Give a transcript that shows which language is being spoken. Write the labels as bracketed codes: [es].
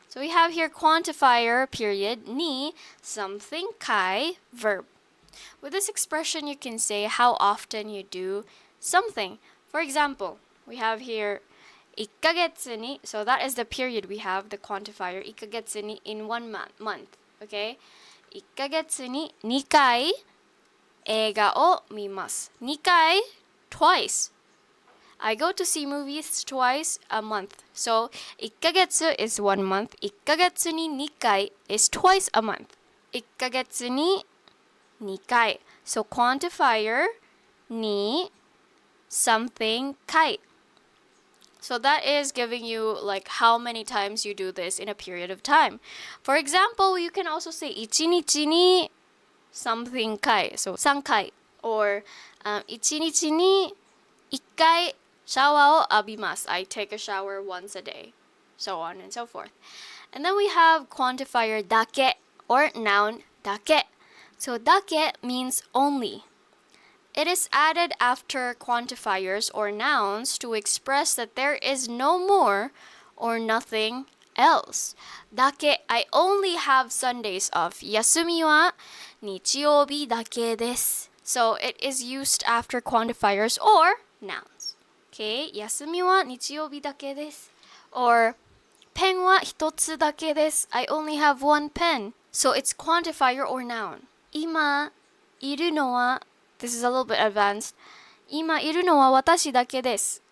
[en] So we have here quantifier period ni something kai verb. With this expression, you can say how often you do something. For example, we have here 1ヶ月に, so that is the period we have, the quantifier, 1ヶ月に in 1 month, okay? [ja] 1ヶ月に2回映画を見ます。 [en] 2回 twice. I go to see movies twice a month. So 1ヶ月 is 1 month. 1ヶ月に2回 is twice a month. 1ヶ月に2回.So quantifier に something 回. So that is giving you like how many times you do this in a period of time. For example, you can also say 1日に something 回. So 3回. Or [ja] 1日に1回シャワーを浴びます. [en] I take a shower once a day. So on and so forth. And then we have quantifier だけ or noun だけ. So だけ means only. It is added after quantifiers or nouns to express that there is no more or nothing else. だけ I only have Sundays off. [ja] 休みは日曜日だけです. [en] So it is used after quantifiers or nouns. [ja] Okay, 休みは日曜日だけです. [en] Or [ja] ペンは一つだけです. [en] I only have one pen. So it's quantifier or noun. [ja] 今いるのは [en] This is a little bit advanced. [ja] 今いるのは私だけです.